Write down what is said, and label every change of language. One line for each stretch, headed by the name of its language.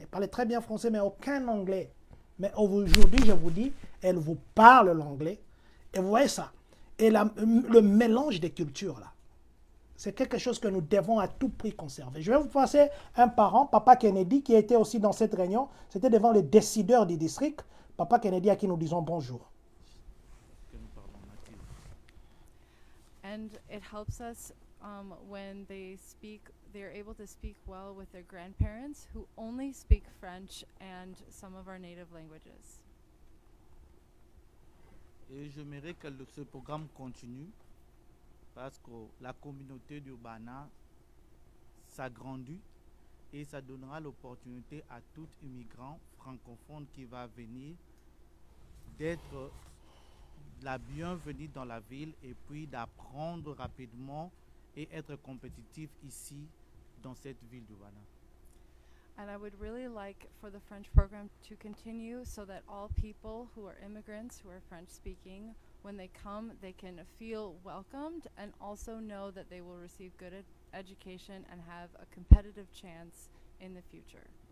French: Elle parlait très bien français, mais aucun anglais. Mais aujourd'hui, je vous dis, elle vous parle l'anglais. Et vous voyez ça. Et le mélange des cultures, là. C'est quelque chose que nous devons à tout prix conserver. Je vais vous passer un parent, Papa Kennedy, qui était aussi dans cette réunion. C'était devant les décideurs du district. Papa Kennedy, à qui nous disons bonjour.
English: And it helps us when they're able to speak well with their grandparents who only speak French and some of our native languages.
French: Et j'aimerais que ce programme continue parce que la communauté d'Urbana s'agrandit et ça donnera l'opportunité à tout immigrant francophone qui va venir d'être la bienvenue dans la ville et puis d'apprendre rapidement et être compétitif ici dans cette ville d'Urbana.
English: And I would really like for the French program to continue so that all people who are immigrants, who are French speaking, when they come, they can feel welcomed and also know that they will receive good education and have a competitive chance in the future.